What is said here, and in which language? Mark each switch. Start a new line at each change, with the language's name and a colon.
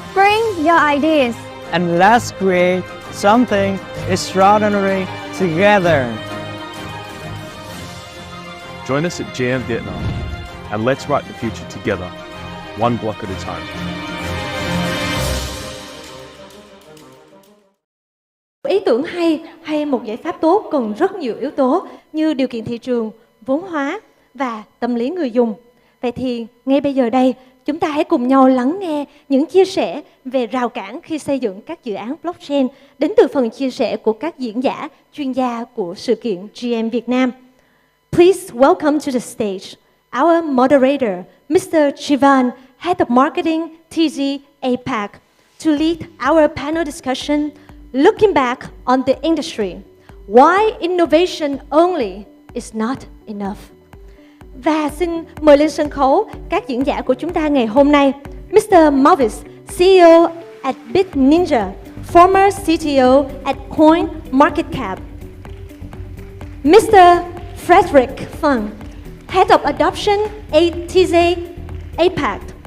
English: Bring your ideas. and let's create something extraordinary together. Join us at GM Vietnam and let's write the future together, one block at a time.
Vietnamese: Ý tưởng hay một giải pháp tốt cần rất nhiều yếu tố như điều kiện thị trường, vốn hóa và tâm lý người dùng. Vậy thì ngay bây giờ đây, chúng ta hãy cùng nhau lắng nghe những chia sẻ về rào cản khi xây dựng các dự án blockchain đến từ phần chia sẻ của các diễn giả, chuyên gia của sự kiện GM Việt Nam.
English: Please welcome to the stage our moderator, Mr. Jivan, Head of Marketing, TZ APAC, to lead our panel discussion, looking back on the industry. Why innovation only is not enough.
Vietnamese: Và xin mời lên sân khấu các diễn giả của chúng ta ngày hôm nay.
English: Mr. Mavis, CEO at Bit Ninja, former CTO at Coin Market Cap. Mr. Frederick Fung, Head of Adoption at TZ APAC.